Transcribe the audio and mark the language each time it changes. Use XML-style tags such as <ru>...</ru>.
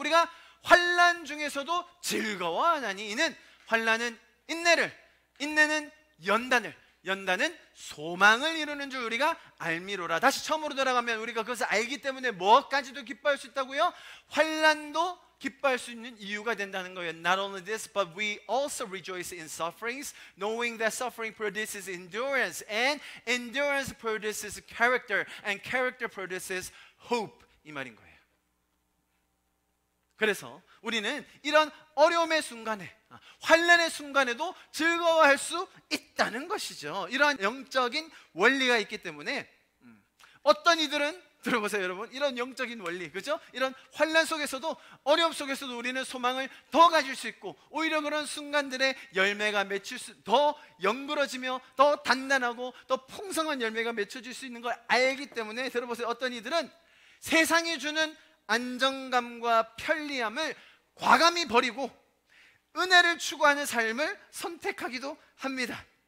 <ko>우리가 환난 중에서도 즐거워하나니 이는 환난은 인내를, 인내는 연단을, 연단은 소망을 이루는 줄 우리가 알미로라. 다시 처음으로 돌아가면 우리가 그것을 알기 때문에 뭐까지도 기뻐할 수 있다고요? 환난도 기뻐할 수 있는 이유가 된다는 거예요.</ko> <en>Not only this, but we also rejoice in sufferings, knowing that suffering produces endurance, and endurance produces character, and character produces hope.</en> <ko>이 말인 거예요. 그래서 우리는 이런 어려움의 순간에, 환난의 순간에도 즐거워할 수 있다는 것이죠. 이러한 영적인 원리가 있기 때문에 어떤 이들은, 들어보세요 여러분, 이런 영적인 원리, 그죠? 이런 환난 속에서도, 어려움 속에서도 우리는 소망을 더 가질 수 있고, 오히려 그런 순간들의 열매가 더 연그러지며 더 단단하고 더 풍성한 열매가 맺혀질 수 있는 걸 알기 때문에, 들어보세요, 어떤 이들은 세상이 주는 안정감과 편리함을 과감히 버리고 은혜를 추구하는 삶을 선택하기도 합니다.</ko>